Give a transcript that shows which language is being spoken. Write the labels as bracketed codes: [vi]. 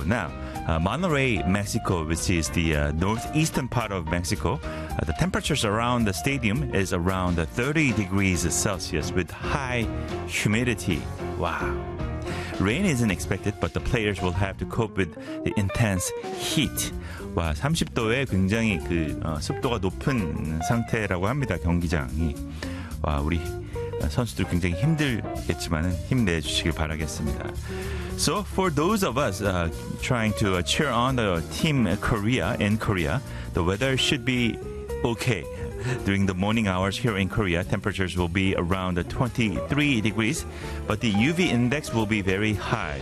[en] Now, Monterrey, Mexico, which is the northeastern part of Mexico, the temperatures around the stadium is around 30 degrees Celsius with high humidity. Wow. Rain isn't expected, but the players will have to cope with the intense heat. [ko] 와, 30도에 굉장히 그 습도가 높은 상태라고 합니다, 경기장이. 와, 우리 선수들 굉장히 힘들겠지만은 힘내주시길 바라겠습니다. [en] So for those of us trying to cheer on the team Korea in Korea, the weather should be okay. During the morning hours here in Korea, temperatures will be around 23 degrees, but the UV index will be very high.